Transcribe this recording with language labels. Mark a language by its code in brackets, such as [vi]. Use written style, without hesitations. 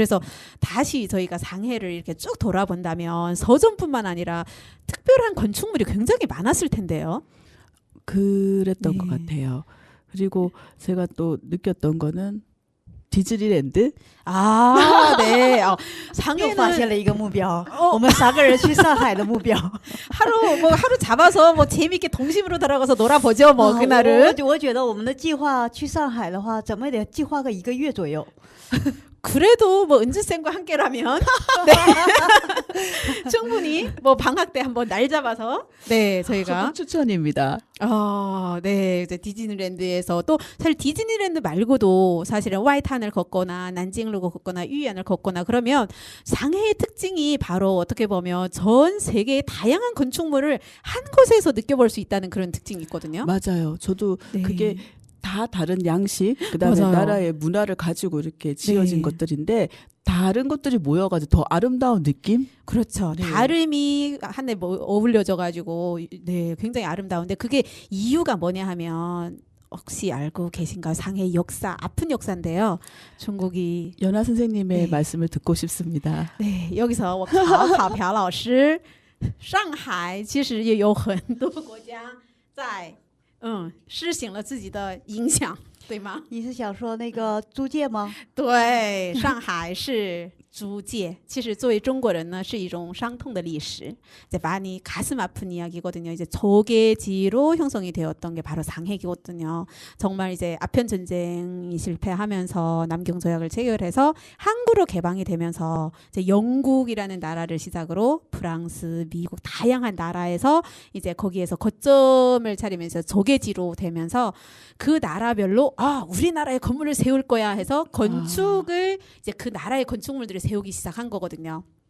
[ko] 그래서 다시 저희가 상해를 이렇게 쭉 돌아본다면 서점뿐만 아니라 특별한 건축물이 굉장히 많았을 텐데요. 그랬던 네. 것 같아요. 그리고 제가 또 느꼈던 거는 디즈니랜드. 네. [zh] 又 [ko] 상해는 [zh] 发现了一个目标，我们3个人去上海的目标。 [ko] 하루 잡아서 뭐 재밌게 동심으로 들어가서 놀아보죠. 뭐 啊 그날은. [zh] 我觉得我们的计划去上海的话，怎么也得计划个1个月左右。 [ko] 그래도 뭐 은주쌤과 함께라면 네. 충분히 뭐 방학 때 한번 날 잡아서 네 저희가 저도 추천입니다. 네 이제 디즈니랜드에서 또 사실 디즈니랜드 말고도 사실은 와이탄을 걷거나 난징루를 걷거나 유이안을 걷거나 그러면 상해의 특징이 바로 어떻게 보면 전 세계의 다양한 건축물을 한 곳에서 느껴볼 수 있다는 그런 특징이 있거든요. 맞아요. 저도 네. 그게 다 다른 양식, 그다음에 맞아요. 나라의 문화를 가지고 이렇게 지어진 네. 것들인데 다른 것들이 모여가지고 더 아름다운 느낌? 그렇죠. 네. 다름이 한에 뭐 어울려져 가지고 네 굉장히 아름다운데 그게 이유가 뭐냐 하면 혹시 알고 계신가요? 상해 역사 아픈 역사인데요. 중국이 연하 선생님의 네. 말씀을 듣고 싶습니다. 네 여기서 [zh] 我考朴老师上海其实也有很多国家在施行了自己的影响，对吗？你是想说那个租界吗？对，上海是租界。其实作为中国人呢，是一种伤痛的历史。 [ko] 이제 많이 가슴 아픈 이야기거든요. 이제 조개지로 형성이 되었던 게 바로 상해이거든요. 정말 이제 아편 전쟁이 실패하면서 남경 조약을 체결해서 항구로 개방이 되면서 이제 영국이라는 나라를 시작으로 프랑스, 미국 다양한 나라에서 이제 거기에서 거점을 차리면서 조개지로 되면서 그 나라별로 우리나라에 건물을 세울 거야 해서 건축을 이제 그 나라의 건축물들을 세우기 시작한 거거든요.